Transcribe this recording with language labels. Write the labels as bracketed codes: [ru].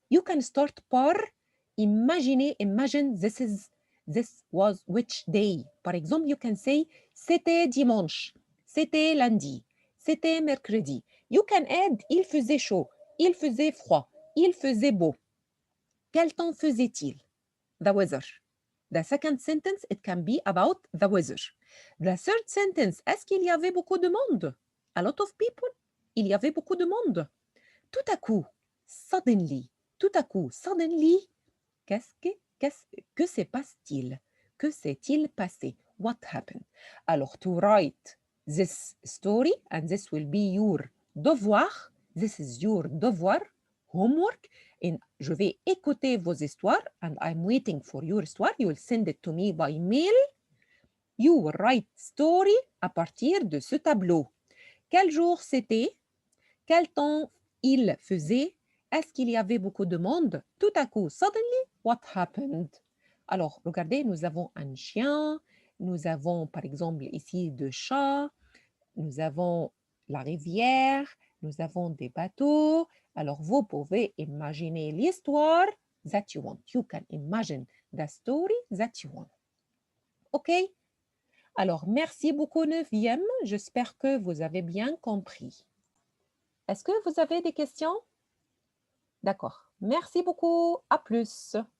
[en] You can start par imagine this was which day. [fr] Par exemple, [en] you can say [fr] c'était dimanche, c'était lundi, c'était mercredi. [en] You can add [fr] il faisait chaud, il faisait froid, il faisait beau. Quel temps faisait-il? [en] The weather. The second sentence, it can be about the weather. The third sentence, [fr] est-ce qu'il y avait beaucoup de monde? [en] A lot of people. [fr] Il y avait beaucoup de monde. Tout à coup, suddenly. Tout à coup, suddenly. Que se passe-t-il? Que s'est-il passé? [en] What happened? Alors, to write this story, and this will be your devoir. This is your devoir, homework. And [fr] je vais écouter vos histoires, [en] and I'm waiting for your histoire. You will send it to me by mail. You will write story [fr] à partir de ce tableau. Quel jour c'était? Quel temps il faisait? Est-ce qu'il y avait beaucoup de monde? Tout à coup, suddenly, [en] what happened? [fr] Alors, regardez, nous avons un chien, nous avons par exemple ici deux chats, nous avons la rivière, nous avons des bateaux. Alors, vous pouvez imaginer l'histoire [en] that you want. You can imagine the story that you want. [fr] OK? Alors, merci beaucoup, 9e. J'espère que vous avez bien compris. Est-ce que vous avez des questions? D'accord. Merci beaucoup. À plus.